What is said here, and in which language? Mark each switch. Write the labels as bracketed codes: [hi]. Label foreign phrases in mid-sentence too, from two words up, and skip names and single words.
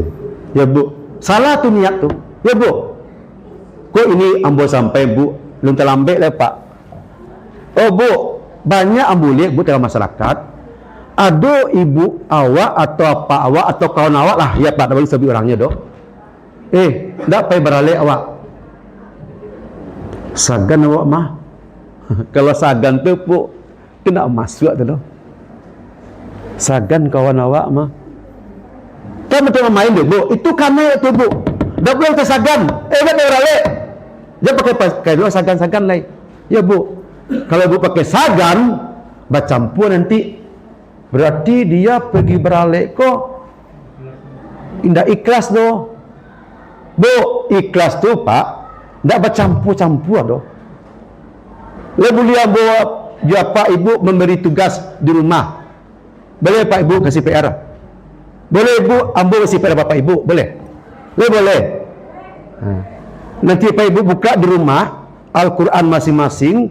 [id] Ya Bu, salah tuh niat tuh. Ya Bu. Kok ini ambo sampai Bu, belum terlambat lah Pak. Oh Bu, banyak ambo lihat Bu dalam masyarakat. [min] Ada ibu awak atau apa awak atau kawan awak lah, ya Pak, bagi sebut orangnya doh. Tak payah beralih awak. Sagan awak mah. Kalau sagan tu Bu, kena masuk tu doh. Sagan kawan awak mah. [id] Kan betul main deh Bu, itu karena itu Bu. Dah boleh tersagan. Tak beralih. Jangan pakai dua sagan-sagan lain. Ya Bu, kalau Bu pakai sagan, bercampur nanti. [min] Berarti dia pergi beralih kok indah ikhlas doh. Bu, ikhlas tu Pak, ndak bercampur-campur doh. [id] Boleh buat dia Pak Ibu memberi tugas di rumah. Boleh Pak Ibu kasih PR. Boleh Ibu ambil kasih PR Bapak Ibu, boleh. Boleh. Nanti Pak Ibu buka di rumah Al-Quran masing-masing.